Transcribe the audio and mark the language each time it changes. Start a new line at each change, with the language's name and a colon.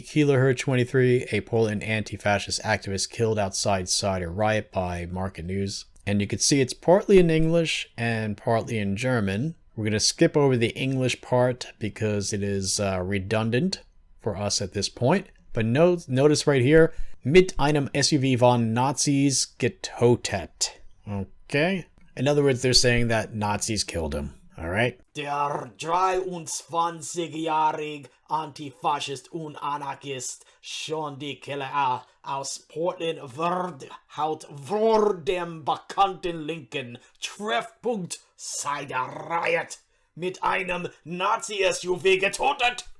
English: Keeler, 23, a Portland anti-fascist activist killed outside cider riot by Market News. And you can see it's partly in English and partly in German. We're going to skip over the English part because it is redundant for us at this point. But notice right here,
German: mit einem SUV von Nazis getötet.
English: Okay? In other words, they're saying that Nazis killed him. All right.
German: Der 23-jährige Antifaschist und Anarchist Sean D. Keeler aus Portland wird haut vor dem bekannten linken Treffpunkt Cider Riot mit einem Nazi-SUV getötet.